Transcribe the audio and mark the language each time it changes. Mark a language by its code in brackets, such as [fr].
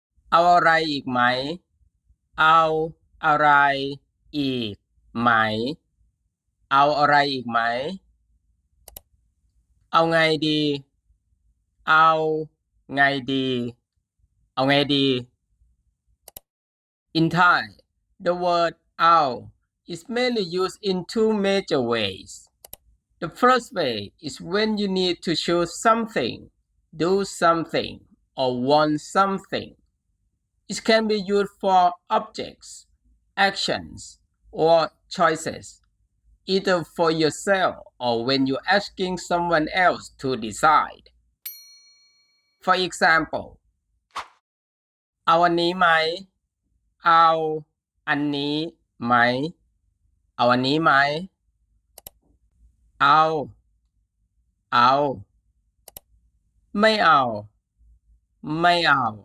[th] เอาอะไรอีกไหม เอาอะไรอีกไหม เอาอะไรอีกไหม เอาไงดี เอาไงดี เอาไงดี [en] In Thai, the word "ao" is mainly used in two major ways. The first way is when you need to choose something, do something, or want something. It can be used for objects, actions, or choices, either for yourself or when you're asking someone else to decide. For example, [th] เอาอันนี้ไหม เอาอันนี้ไหม เอาอันนี้ไหม เอา เอา ไม่เอา ไม่เอา